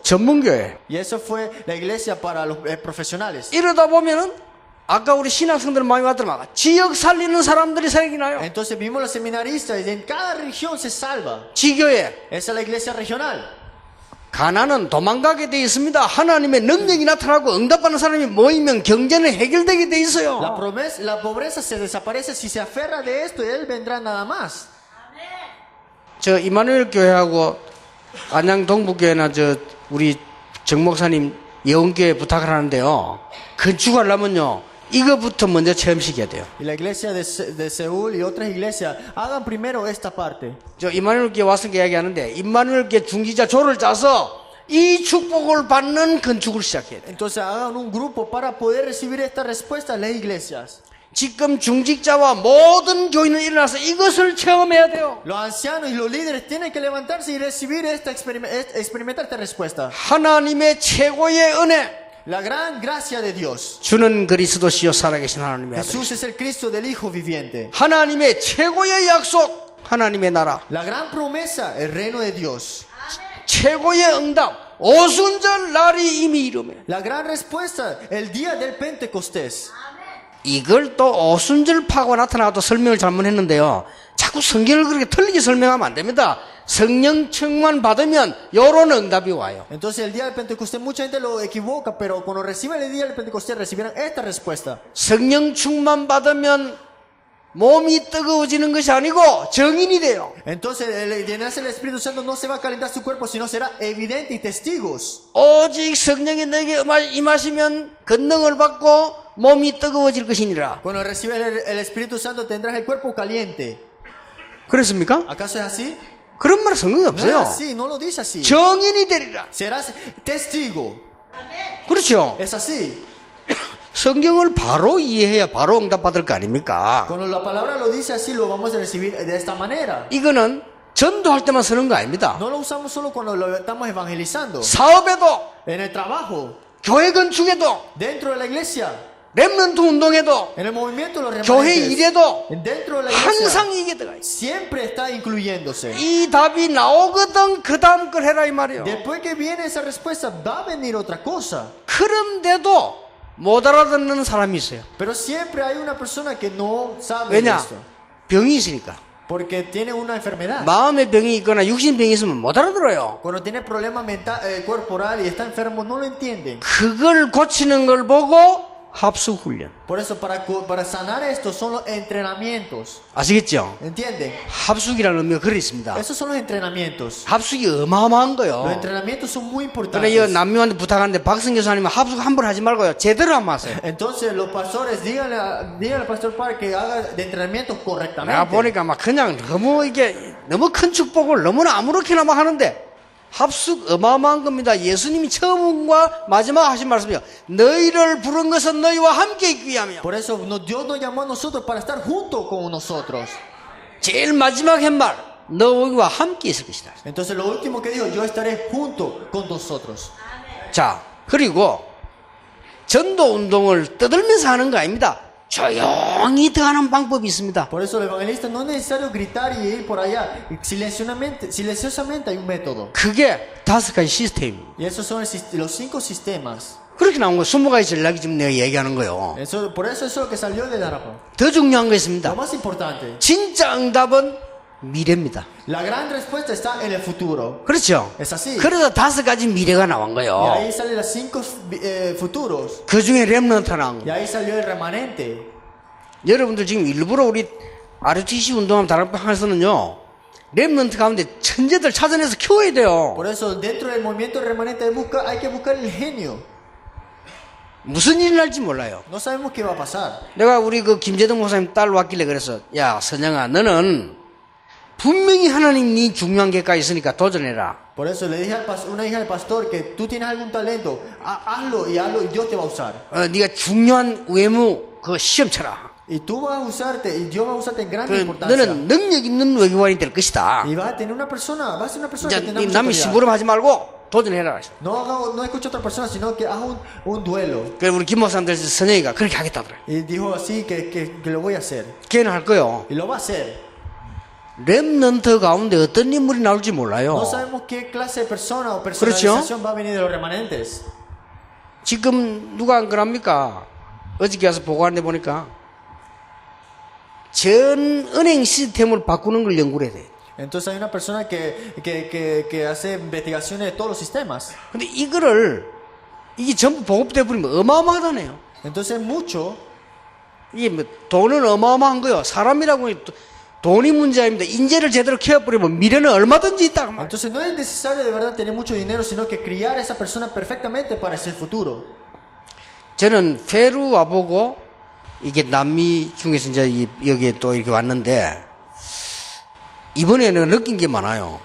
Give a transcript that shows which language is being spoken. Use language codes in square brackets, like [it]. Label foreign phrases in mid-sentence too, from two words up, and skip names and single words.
[ko] 전문교회. [es] Y eso fue la iglesia para los profesionales. [ko] 이러다 보면은 아까 우리 신학생들 많이 왔더만 지역 살리는 사람들이 생기나요? [es] Entonces vimos los seminaristas y en cada región se salva. [ko] 지교회. [es] Esa es la iglesia regional. [ko] 가난은 도망가게 돼 있습니다. 하나님의 능력이 나타나고 응답하는 사람이 모이면 경제는 해결되게 돼 있어요. [es] La pobreza se desaparece si se aferra de esto y Él vendrá nada más. [ko] 저 이마누엘 교회하고 안양 동북교회나 우리 정 목사님 예원교회 부탁을 하는데요. 건축하려면요. 이거부터 먼저 체험시켜야 돼요. [es] Y la iglesia de Seúl y otras iglesias hagan primero esta parte. [ko] 저 임마누엘교회 왔으니까 이야기하는데 임마누엘교회 중지자 조를 짜서 이 축복을 받는 건축을 시작해야 돼요. [es] Entonces hagan un grupo para poder recibir esta respuesta a las iglesias. [ko] 지금 중직자와 모든 교인은 일어나서 이것을 체험해야 돼요. [es] Los ancianos y los líderes tienen que levantarse y recibir experimentar esta respuesta. [ko] 하나님의 최고의 은혜, [es] La gran gracia de Dios. [ko] 주는 그리스도시요 살아계신 하나님의 아들, [es] Jesús es el Cristo del Hijo viviente. [ko] 하나님의 최고의 약속, 하나님의 나라, [es] La gran promesa, el reino de Dios. [ko] 최고의 응답, 오순절 날이 이미 이르매. [es] La gran respuesta, el día del Pentecostés. [ko] 이걸 또 오순절 파고 나타나도 설명을 잘못했는데요. 자꾸 성경을 그렇게 틀리게 설명하면 안 됩니다. 성령 충만 받으면 요런 응답이 와요. [es] Entonces el día del Pentecostés mucha gente lo equivoca, pero cuando reciben el día del Pentecostés recibirán esta respuesta. [ko] 성령 충만 받으면 몸이 뜨거워지는 것이 아니고 정인이 돼요. [es] Entonces el llenarse del Espíritu Santo no se va a calentar su cuerpo, sino será evidente y testigos. [ko] 오직 성령이 너에게 임하시면 권능을 받고 몸이 뜨거워질 것이니라. [es] Cuando recibes el Espíritu Santo tendrás el cuerpo caliente. [ko] 그렇습니까? [es] ¿Acaso es así? [ko] 그런 말 성경에 [es] No es [ko] 없어요. [es] así, no lo dice así. [ko] 정인이 되리라. [es] Serás testigo. [ko] 그렇죠. [es] Es así. [ko] 성경을 바로 이해해야 바로 응답받을 거 아닙니까? [es] Cuando la palabra lo dice así, lo vamos a recibir de esta manera. [ko] 이거는 전도할 때만 쓰는 거 아닙니다. [es] No lo usamos solo cuando lo estamos evangelizando. [ko] 사업에도, [es] En el trabajo, [ko] 교회 건축에도, [es] dentro de la iglesia, [ko] 렘넌트 운동에도, [es] en el movimiento de los [ko] 교회 [es] remanentes, [ko] 일에도 [es] dentro de la iglesia, [ko] 항상 이게 들어가 있어요. [es] siempre está incluyéndose. [ko] 이 답이 나오거든 그 다음 걸 해라 이 말이에요. [es] Después que viene esa respuesta, va a venir otra cosa. [ko] 그런데도 못 알아듣는 사람이 있어요. [es] Pero siempre hay una persona que no sabe [ko] 왜냐? [es] esto. [ko] 병이 있으니까. [es] Porque tiene una enfermedad. [ko] 마음의 병이 있거나 육신병이 있으면 못 알아들어요. [es] Cuando tiene problemas corporal y está enfermo, no lo entiende. [ko] 그걸 고치는 걸 보고 합숙훈련. [es] Por eso, para sanar esto son los entrenamientos. [ko] 아시겠죠? [es] ¿Entienden? [ko] 합숙이라는 의미가 그래 있습니다. [es] Esos son los entrenamientos. [ko] 합숙이 어마어마한 [es] Los [ko] 거요. [es] entrenamientos son muy [ko] 그래 이 [es] importantes. [ko] 남녀한테 부탁하는데 박성 교사님은 합숙 함부로 하지 말고요. 제대로 한번 하세요. [es] Entonces, los pastores, díganle al pastor para que haga de entrenamientos [ko] 내가 [es] correctamente. [ko] 보니까 막 그냥 너무 큰 축복을 너무나 아무렇게나 막 하는데 합숙 어마어마한 겁니다. 예수님이 처음과 마지막 하신 말씀이요. 너희를 부른 것은 너희와 함께 있기 위함이요. [es] Por eso Dios nos llamó a nosotros para estar junto con nosotros. [ko] 제일 마지막 한 말. 너희와 함께 있을 것이다. [es] Entonces, lo último que dijo, yo estaré junto con nosotros. [ko] 자, 그리고 전도 운동을 떠들면서 하는 거 아닙니다. 조용히 들어가는 방법이 있습니다. [es] Por eso el evangelista no es necesario gritar y ir por allá. Silenciosamente hay un método. [ko] 그게 5가지 시스템입니다. [es] Y esos son los 5 sistemas. [ko] 그렇게 나온 거 20가지 전략이 지금 내가 얘기하는 거예요. [es] Por eso es lo que salió de Darapa. [ko] 더 중요한 거 [es] Lo [ko] 있습니다. [es] más importante, [ko] 진짜 응답은 미래입니다. [es] la gran respuesta está en el futuro. [ko] 그렇죠? [es] Es así. [ko] 그래서 5가지 미래가 나온 [es] Y [ko] 거예요. [es] ahí salen los 5 futuros. [ko] 그 중에 렘넌트 나온 [es] Y [ko] 거. [es] ahí salió el remanente. [ko] 여러분들 지금 일부러 우리 RTC 운동하면 다락방에서는요. 렘넌트 가운데 천재들 찾아내서 키워야 돼요. [es] Por eso dentro del movimiento remanente hay que buscar el genio. [ko] 무슨 일이 날지 몰라요. [es] No sabemos qué va a pasar. [ko] 내가 우리 그 김재동 목사님 딸 왔길래 그래서 야 선영아 너는 분명히 하나님 네 중요한 게가 있으니까 도전해라. [es] Por eso le dije a una hija del pastor que tú tienes algún talento, hazlo y Dios te va a usar. [ko] 네가 중요한 외무 그 시험 쳐라. [es] Y tú vas a usarte, y Dios va a usarte en grande [ko] 그 [es] importancia. [ko] 너는 능력 있는 외교관이 될 것이다. [es] Y vas a tener una persona, vas a ser una persona [ko] 이제 [es] que tenga [ko] 네 [es] mucha [ko] 남이 [es] autoridad. [ko] 심부름 하지 말고 도전해라. [es] No escucha a otra persona, sino que haga un duelo. [ko] 그래 우리 김 목사님들 선영이가 그렇게 하겠다더라. [es] Y dijo así que lo voy a hacer. [ko] 걔는 할 거요. [es] Y lo va a hacer. [ko] 렘넌트 가운데 어떤 인물이 나올지 몰라요. [es] No sabemos qué clase de persona o personalización va a venir de los remanentes. [ko] 지금 누가 안 그럽니까? 어저께 와서 보고하는데 보니까 전 은행 시스템을 바꾸는 걸 연구를 해야 돼. [es] Entonces hay una persona que hace investigaciones de todos los sistemas. [ko] 근데 이게 전부 보급돼 버리면 어마어마하다네요. [es] Entonces mucho, [ko] 이게 뭐 돈은 어마어마한 거요. 사람이라고 돈이 문제입니다. 인재를 제대로 키워버리면 미래는 얼마든지 있다. 그 말. [es] Entonces no es necesario de verdad tener mucho dinero, sino que criar a esa persona perfectamente para ese futuro. [ko] 저는 페루 와보고 이게 남미 중에서 이제 여기에 또 이렇게 왔는데 이번에는 느낀 게 많아요.